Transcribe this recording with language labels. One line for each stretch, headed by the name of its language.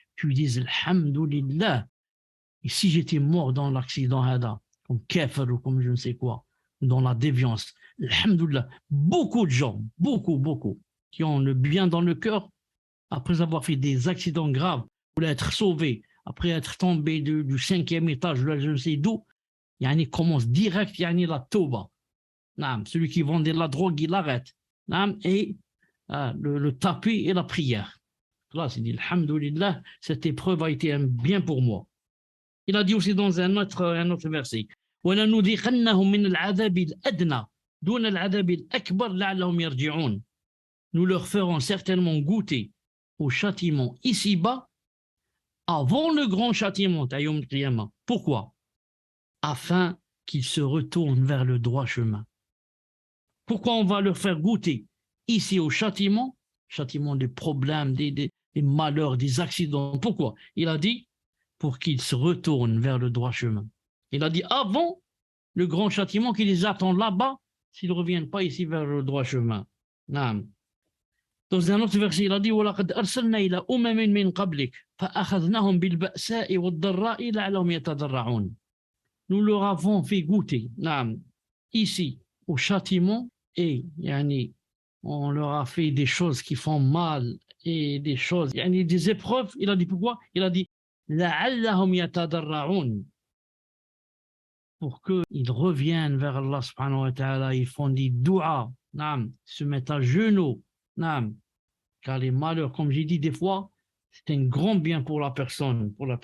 French: Tu dises, Alhamdulillah. Et si j'étais mort dans l'accident, comme kafir ou comme je ne sais quoi, dans la déviance, Alhamdulillah, beaucoup de gens, beaucoup, qui ont le bien dans le cœur, après avoir fait des accidents graves, pour être sauvés, après être tombé du 5e étage, je ne sais d'où, il commence direct la tauba. Celui qui vendait la drogue, il arrête. Et le tapis et la prière. Là, c'est dit, Alhamdulillah, cette épreuve a été un bien pour moi. Il a dit aussi dans un autre verset,
Arabic: وَلَنُذِيقَنَّهُمْ مِنَ الْعَذَابِ الْأَدْنَى دُونَ الْعَذَابِ الْأَكْبَرِ لَعَلَّهُمْ يَرْجِعُونَ.
French: Nous leur ferons certainement goûter au châtiment ici-bas avant le grand châtiment. Pourquoi? Afin qu'ils se retournent vers le droit chemin. Pourquoi on va leur faire goûter ici au châtiment des problèmes, des malheurs, des accidents? Pourquoi? Il a dit pour qu'ils se retournent vers le droit chemin. Il a dit avant le grand châtiment qui les attend là-bas s'ils ne reviennent pas ici vers le droit chemin. Dans un autre verset, il a dit
Arabic: وَلَقَدْ أَرْسَلْنَا إِلَى أُمَمٍ مِّن قَبْلِكَ فَأَخَذْنَاهُمْ بِالْبَأْسَاءِ وَالضَّرَّاءِ لَعَلَّهُمْ يَتَضَرَّعُونَ.
French: Nous leur avons fait goûter ici au châtiment et on leur a fait des choses qui font mal et des choses, des épreuves. Il a dit pourquoi? Il a dit
Arabic: لَعَلَّهُمْ يَتَضَرَّعُونَ,
French: pour qu'ils reviennent vers Allah subhanahu wa ta'ala, ils font des doua, se mettent à genoux, car les malheurs, comme j'ai dit des fois, c'est un grand bien pour la personne,